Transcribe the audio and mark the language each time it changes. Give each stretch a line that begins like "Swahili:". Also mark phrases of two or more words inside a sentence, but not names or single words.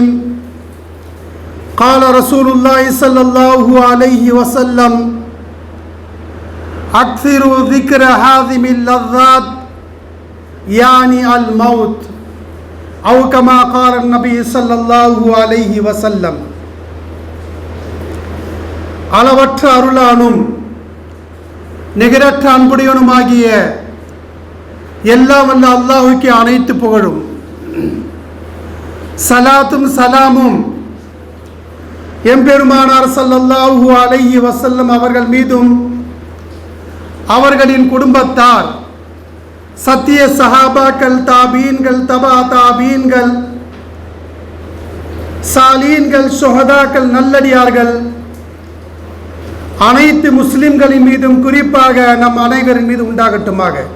Arabic: قال رسول الله صلى الله عليه وسلم أكثروا ذكر هاذم اللذات يعني الموت أو كما قال النبي صلى الله عليه وسلم.
Tamil: அளவற்ற அருளானும் நிகரற்ற அன்புடையவனுமாகிய எல்லாம் வல்ல அல்லாஹ்வுக்கே அனைத்து புகழும். சலாத்தும் சலாமும் எம்பெருமானார்
Arabic: صلى الله عليه وسلم
Tamil: அவர்கள் மீதும் அவர்களின் குடும்பத்தார், சத்திய சஹாபாக்கள், தாபீன்கள், தபா தாபீன்கள், சாலீன்கள், ஷுஹதாக்கள், நல்லடியார்கள் அனைத்து முஸ்லிம்களின் மீதும் குறிப்பாக நம் அனைவரின் மீது உண்டாகட்டுமாக.